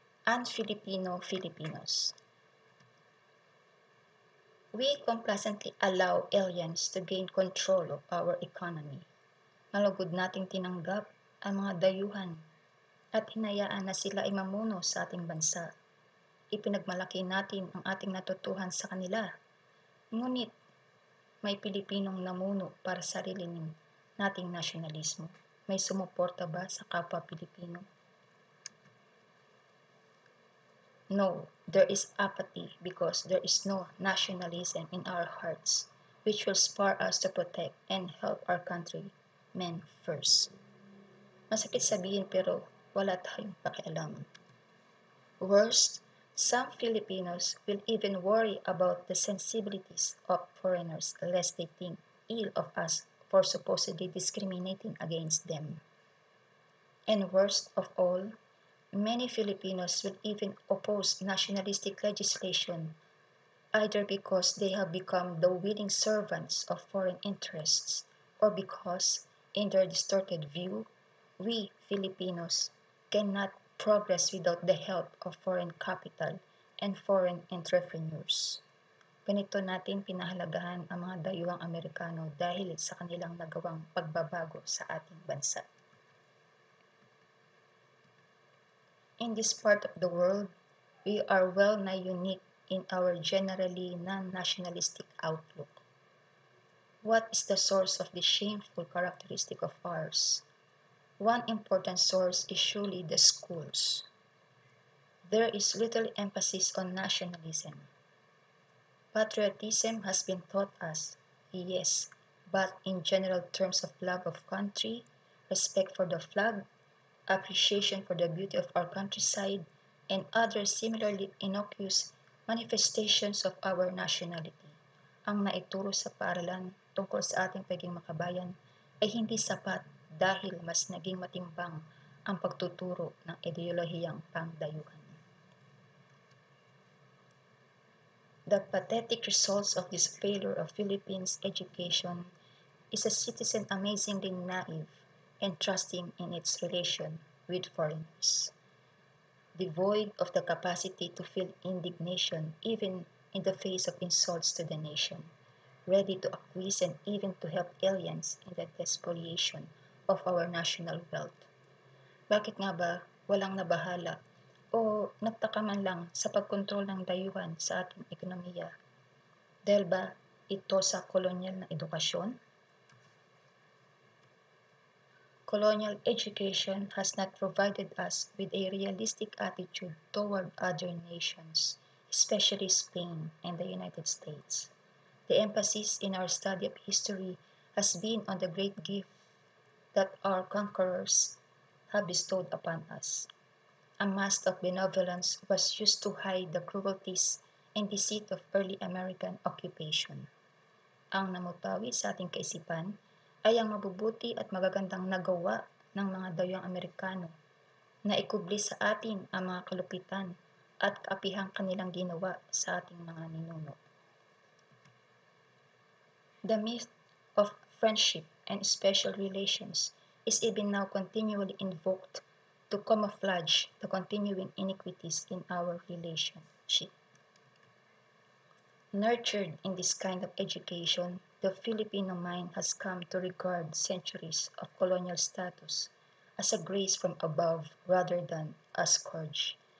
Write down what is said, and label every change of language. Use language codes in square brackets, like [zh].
[en] Un-Filipino Filipinos. We complacently allow aliens to gain control of our economy. [tl] Malugod nating tinanggap ang mga dayuhan at hinayaan na sila ay mamuno sa ating bansa. Ipinagmalaki natin ang ating natutuhan sa kanila. Ngunit may Pilipinong namuno para sa sarili nating nasyonalismo. May sumuporta ba sa kapwa Pilipino? [en] No, there is apathy because there is no nationalism in our hearts, which will spur us to protect and help our countrymen first. [tl] Masakit sabihin pero wala tayong pakialam. [en] Worst, some Filipinos will even worry about the sensibilities of foreigners lest they think ill of us for supposedly discriminating against them. And worst of all, many Filipinos will even oppose nationalistic legislation either because they have become the willing servants of foreign interests or because, in their distorted view, we Filipinos cannot progress without the help of foreign capital and foreign entrepreneurs. [tl] Ganito natin pinahalagahan ang mga dayuhang Amerikano dahil sa kanilang nagawang pagbabago sa ating bansa. [en] In this part of the world, we are well-nigh unique in our generally non-nationalistic outlook. What is the source of this shameful characteristic of ours? One important source is surely the schools. There is little emphasis on nationalism. Patriotism has been taught us, yes, but in general terms of love of country, respect for the flag, appreciation for the beauty of our countryside, and other similarly innocuous manifestations of our nationality. [tl] Ang naituro sa paaralan tungkol sa ating pagiging makabayan ay hindi sapat dahil mas naging matimbang ang pagtuturo ng ideolohiyang pangdayuhan. [en] The pathetic results of this failure of Philippines education is a citizen amazingly naive and trusting in its relation with foreigners, devoid of the capacity to feel indignation even in the face of insults to the nation, ready to acquiesce and even to help aliens in the despoliation of our national wealth. [tl] Bakit nga ba walang nabahala o nagtaka man lang sa pagkontrol ng dayuhan sa ating ekonomiya? Dahil ba ito sa kolonyal na edukasyon? [en] Colonial education has not provided us with a realistic attitude toward other nations, especially Spain and the United States. The emphasis in our study of history has been on the great gift that our conquerors have bestowed upon us. A mask of benevolence was used to hide the cruelties and deceit of early American occupation. [tl] Ang namutawi sa ating kaisipan ay ang mabubuti at magagandang nagawa ng mga dayuhang Amerikano na ikubli sa atin ang mga kalupitan at kaapihang kanilang ginawa sa ating mga ninuno. [en] The myth of friendship and special relations is even now continually invoked to camouflage the continuing iniquities in our relationship. Nurtured in this kind of education, the Filipino mind has come to regard centuries of colonial status as a grace from above rather than a scourge.